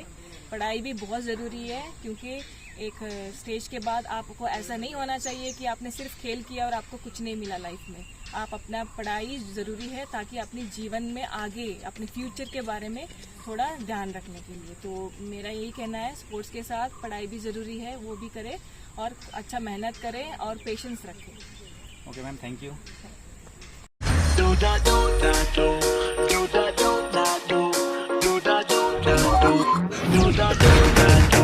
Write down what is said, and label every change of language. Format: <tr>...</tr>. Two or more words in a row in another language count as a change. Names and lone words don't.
<hi>पढ़ाई भी बहुत ज़रूरी है, क्योंकि एक स्टेज के बाद आपको ऐसा नहीं होना चाहिए कि आपने सिर्फ खेल किया और आपको कुछ नहीं मिला लाइफ में। आप अपना पढ़ाई ज़रूरी है ताकि अपने जीवन में आगे अपने फ्यूचर के बारे में थोड़ा ध्यान रखने के लिए। तो मेरा यही कहना है, स्पोर्ट्स के साथ पढ़ाई भी ज़रूरी है, वो भी करें और अच्छा मेहनत करें और पेशेंस रखें।</hi> <en>Okay ma'am, thank you. Do da do da do, do da do da do, do da do da do, do da do da</en>